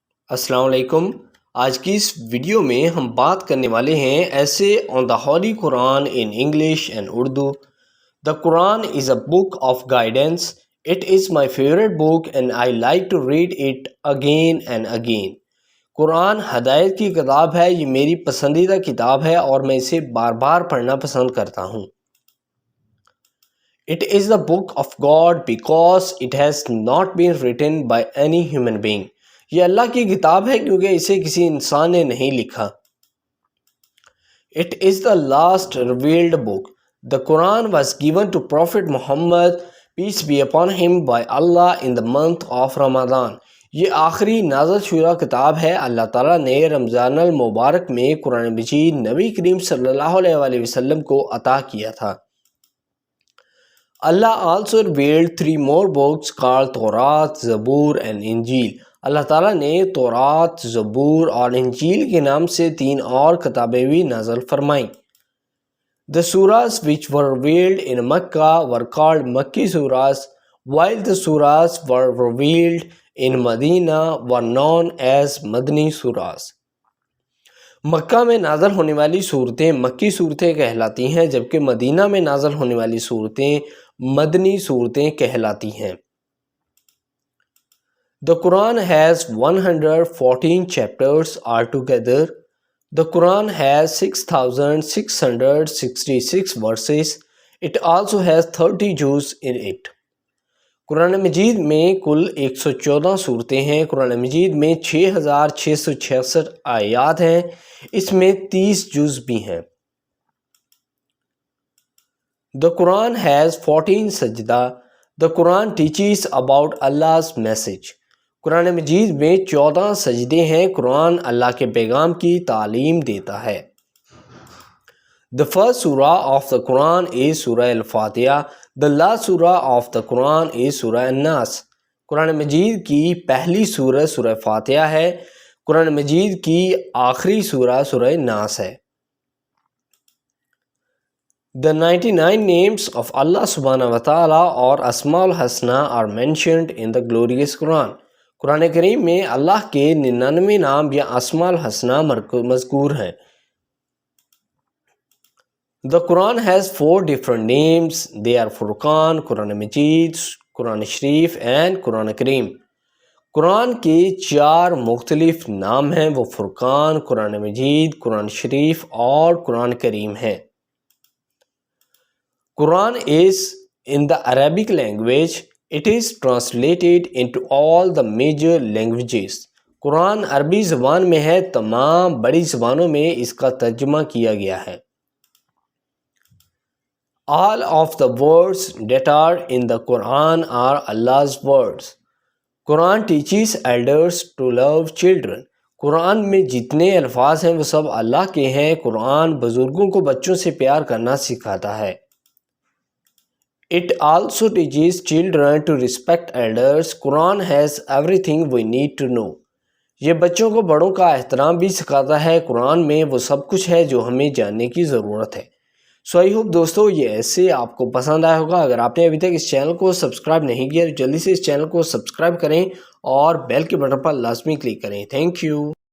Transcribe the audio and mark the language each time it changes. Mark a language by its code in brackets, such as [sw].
[ur] السلام علیکم۔ آج کی اس ویڈیو میں ہم بات کرنے والے ہیں [en] ایسے on the holy Quran in English and Urdu. The Quran is a book of guidance. It is my favourite book and I like to read it again and again. [ur] قرآن ہدایت کی کتاب ہے، یہ میری پسندیدہ کتاب ہے اور میں اسے بار بار پڑھنا پسند کرتا ہوں. [en] It is the book of God because it has not been written by any human being. [ur] یہ اللہ کی کتاب ہے کیونکہ اسے کسی انسان نے نہیں لکھا. [en] It is the last revealed book. The Quran was given to Prophet Muhammad, peace be upon him, by Allah in the month of Ramadan. [ur] یہ آخری نازل شدہ کتاب ہے. اللہ تعالیٰ نے رمضان المبارک میں قرآن مجید نبی کریم صلی اللہ علیہ وسلم کو عطا کیا تھا. [en] Allah also revealed 3 more books called Torah, Zabur and Injil. [ur] اللہ تعالیٰ نے تورات، زبور اور انجیل کے نام سے 3 اور کتابیں بھی نازل فرمائیں. [en] The surahs which were revealed in Makkah were called Makki surahs, while the surahs were revealed in Medina were known as Madani surahs. [ur] مکہ میں نازل ہونے والی صورتیں مکی صورتیں کہلاتی ہیں، جبکہ مدینہ میں نازل ہونے والی صورتیں مدنی صورتیں کہلاتی ہیں. [en] The Quran has 114 chapters altogether. The Quran has 6,666 verses. It also has 30 juz in it. [ur] قرآن مجید میں کل 114 صورتیں ہیں. قرآن مجید میں 6,666 آیات ہیں، اس میں 30 جز بھی ہیں. [en] The Quran has 14 sajda. The Quran teaches about Allah's message. [ur] قرآن مجید میں 14 سجدے ہیں. قرآن اللہ کے پیغام کی تعلیم دیتا ہے. [en] The first surah of the Quran is Surah Al-Fatiha. The last surah of the Quran is Surah An-Nas. [ur] قرآن مجید کی پہلی سورہ سورہ فاتحہ ہے. قرآن مجید کی آخری سورہ سورہ ناس ہے. [en] The 99 names of Allah subhanahu wa ta'ala اور اسماء الحسنہ are mentioned in the glorious Quran. [ur] قرآن کریم میں اللہ کے 99 نام یا اسماء الحسنہ مذکور ہیں. [en] The Quran has 4 different names. They are Furqan, Quran Majid, Quran Sharif and Quran Kareem. [ur] قرآن کے 4 مختلف نام ہیں، وہ فرقان، قرآن مجید، قرآن شریف اور قرآن کریم ہیں. [en] Quran is in the Arabic language. It is translated into all the major languages. [ur] قرآن عربی زبان میں ہے، تمام بڑی زبانوں میں اس کا ترجمہ کیا گیا ہے. [en] All of the words that are in the Quran are Allah's words. Quran teaches elders to love children. [ur] قرآن میں جتنے الفاظ ہیں وہ سب اللہ کے ہیں. قرآن بزرگوں کو بچوں سے پیار کرنا سکھاتا ہے. [en] It also teaches children to respect elders. Quran has everything we need to know. [ur] یہ بچوں کو بڑوں کا احترام بھی سکھاتا ہے. قرآن میں وہ سب کچھ ہے جو ہمیں جاننے کی ضرورت ہے. [en] so I hope [ur] دوستو یہ ایسے آپ کو پسند آیا ہوگا. اگر آپ نے ابھی تک اس چینل کو سبسکرائب نہیں کیا تو جلدی سے اس چینل کو سبسکرائب کریں اور بیل کے بٹن پر لازمی کلک کریں. [en] Thank you.